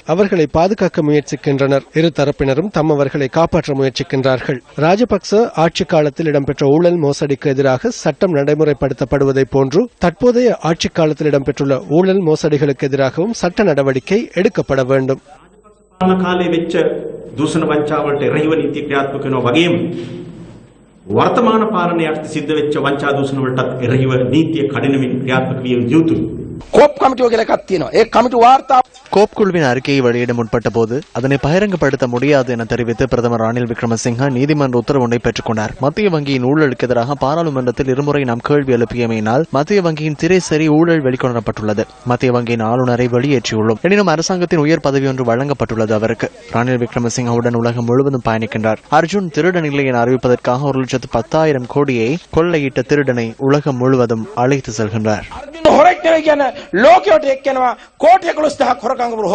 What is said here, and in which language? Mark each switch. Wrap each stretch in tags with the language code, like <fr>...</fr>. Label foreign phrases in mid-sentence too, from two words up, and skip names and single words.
<ta>அவர்களை பாதுகாக்க முயற்சிக்கின்றனர். இரு தரப்பினரும் தம்மவர்களை காப்பாற்ற முயற்சிக்கின்றார்கள். ராஜபக்ச ஆட்சி காலத்தில் இடம்பெற்ற ஊழல் மோசடிக்கு எதிராக சட்டம் நடைமுறைப்படுத்தப்படுவதை போன்று தற்போதைய ஆட்சி காலத்தில் இடம்பெற்றுள்ள ஊழல் மோசடிகளுக்கு எதிராகவும் சட்ட நடவடிக்கை எடுக்கப்பட வேண்டும்.</ta> <si>වර්තමාන පාලනයට සිද්ධ වෙච්ච වංචා දූෂණ වලටත් එරෙහිව නීතිය කඩිනමින් ක්‍රියාත්මක විය යුතුයි. கோப் கமிட்டி வகையில கத்தினோம் ஏ கமிட்டி வார்த்தா</si> <ta>கோப் குழுவின் அறிக்கையை வெளியிட முற்பட்ட போது அதனை பகிரங்கப்படுத்த முடியாது என தெரிவித்து பிரதமர் ரணில் விக்ரமசிங்க நீதிமன்ற உத்தரவு ஒன்றை பெற்றுக் கொண்டார். மத்திய வங்கியின் ஊழலுக்கு எதிராக பாராளுமன்றத்தில் இருமுறை நாம் கேள்வி எழுப்பியமையினால் மத்திய வங்கியின் திரைசரி ஊழல் வெளிக்கொணரப்பட்டுள்ளது. மத்திய வங்கியின் ஆளுநரை வெளியேற்றியுள்ளோம். எனினும் அரசாங்கத்தின் உயர் பதவி ஒன்று வழங்கப்பட்டுள்ளது அவருக்கு. ரணில் விக்ரமசிங்கவுடன் உலகம் முழுவதும் பயணிக்கின்றார். அர்ஜுன் திருடன் இல்லை என அறிவிப்பதற்காக 1,10,000 கோடியை கொள்ளையிட்ட திருடனை உலகம் முழுவதும் அழைத்து செல்கின்றார்.</ta> <si>ලෝකයට එක්කෙනවා කෝටි 11,000ක් හොරකම් කරපු</si>